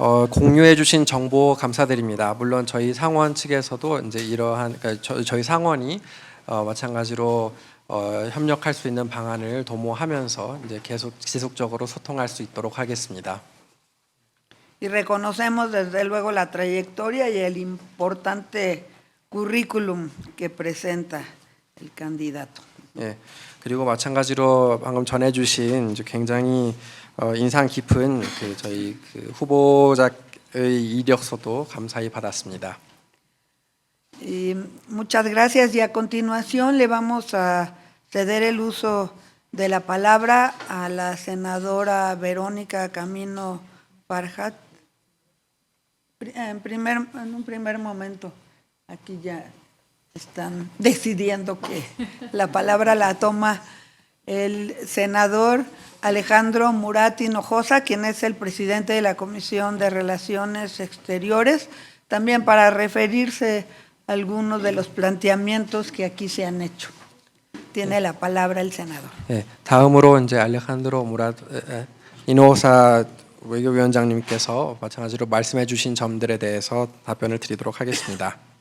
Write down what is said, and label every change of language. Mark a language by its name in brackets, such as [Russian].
[Korean] 공유해 주신 정보 감사드립니다. 물론 저희 상원 측에서도 이제 이러한 저희 상원이 마찬가지로 협력할 수 있는 방안을 도모하면서 이제 계속 지속적으로 소통할 수 있도록 하겠습니다. [Spanish] Y reconocemos desde luego la trayectoria y el importante currículum que presenta el candidato. [Korean] 예, 그리고 마찬가지로 방금 전해주신 이제 굉장히 인상 깊은 저희 후보자의 이력서도 감사히 받았습니다. [Spanish] Y muchas gracias y a continuación le vamos a ceder el uso de la palabra a la senadora Verónica Camino Farhat. En un primer momento, aquí ya están decidiendo que la palabra la toma el senador Alejandro Murat Hinojosa, quien es el presidente de la Comisión de Relaciones Exteriores, también para referirse a algunos de los planteamientos que aquí se han hecho. Tiene la palabra el senador. [Korean] 예, 다음으로 이제 알레칸드로 무라 이노사 외교위원장님께서 마찬가지로 말씀해주신 점들에 대해서 답변을 드리도록 하겠습니다.